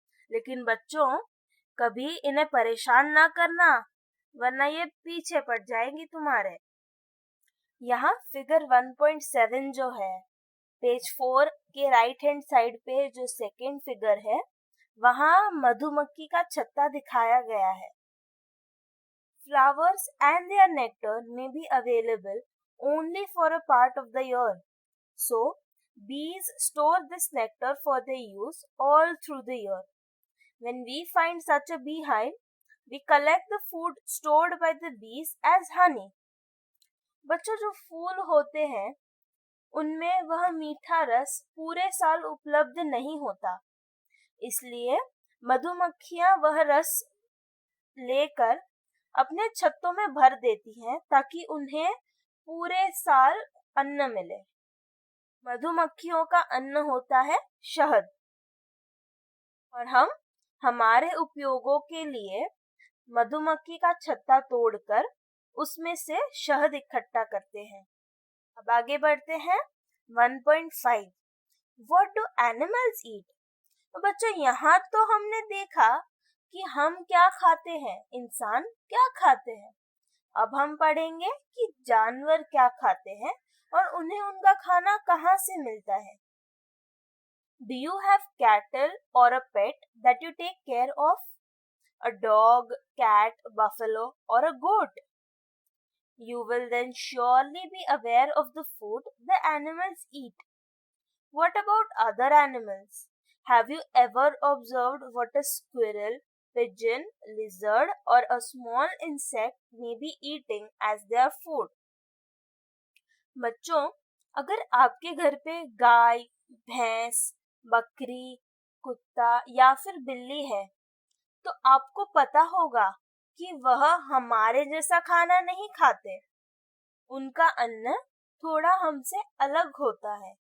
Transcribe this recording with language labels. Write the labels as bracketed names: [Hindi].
[Hindi] लेकिन बच्चों, कभी इन्हें परेशान ना करना, वरना ये पीछे पड़ जाएंगी तुम्हारे। यहाँ फिगर 1.7 जो है, पेज 4 के राइट हैंड साइड पे जो सेकेंड फिगर है, वहाँ मधुमक्खी का छत्ता दिखाया गया है। [English] Flowers and their nectar may be available only for a part of the year. So, bees store this nectar for their use all through the year. When we find such a beehive, we collect the food stored by the bees as honey. [Hindi] बच्चों, जो फूल होते हैं उनमें वह मीठा रस पूरे साल उपलब्ध नहीं होता, इसलिए मधुमक्खियां वह रस लेकर अपने छत्तों में भर देती हैं ताकि उन्हें पूरे साल अन्न मिले। मधुमक्खियों का अन्न होता है शहद, और हम हमारे उपयोगों के लिए मधुमक्खी का छत्ता तोड़कर उसमें से शहद इकट्ठा करते हैं। अब आगे बढ़ते हैं 1.5 [English] What do animals eat? [Hindi] तो बच्चों, यहाँ तो हमने देखा कि हम क्या खाते हैं, इंसान क्या खाते हैं। अब हम पढ़ेंगे कि जानवर क्या खाते हैं और उन्हें उनका खाना कहाँ से मिलता है। [English] Do you have cattle or a pet that you take care of? A dog, cat, buffalo or a goat? You will then surely be aware of the food the animals eat. What about other animals? Have you ever observed what a squirrel, pigeon, lizard or a small insect may be eating as their food? [Hindi] बच्चों, अगर आपके घर पे गाय, भैंस, बकरी, कुत्ता या फिर बिल्ली है, तो आपको पता होगा कि वह हमारे जैसा खाना नहीं खाते। उनका अन्न थोड़ा हमसे अलग होता है।